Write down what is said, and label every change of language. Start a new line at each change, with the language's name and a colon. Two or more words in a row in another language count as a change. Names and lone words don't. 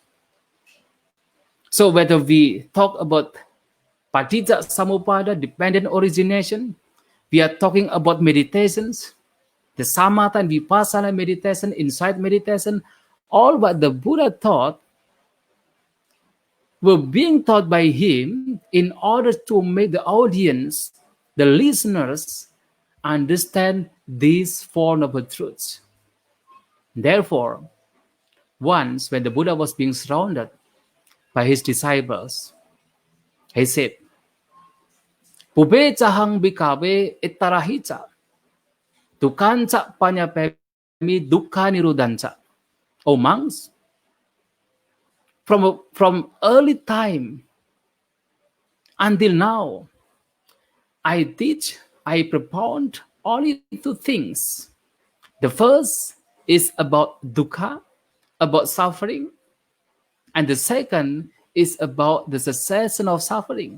English: So whether we talk about
Pali: Paticca Samuppada,
English: dependent origination, we are talking about meditations, the Samatha and Vipassana meditation, insight meditation, all what the Buddha taught were being taught by him in order to make the audience, the listeners, understand these Four Noble Truths. Therefore, once when the Buddha was being surrounded by his disciples, he said,
Pali: Pube cahang bhikkhave ittarahica, dukkhanca panyapemi dukkha nirudanca.
English: O monks, from early time until now, I propound only two things. The first is about dukkha, about suffering, and the second is about the cessation of suffering.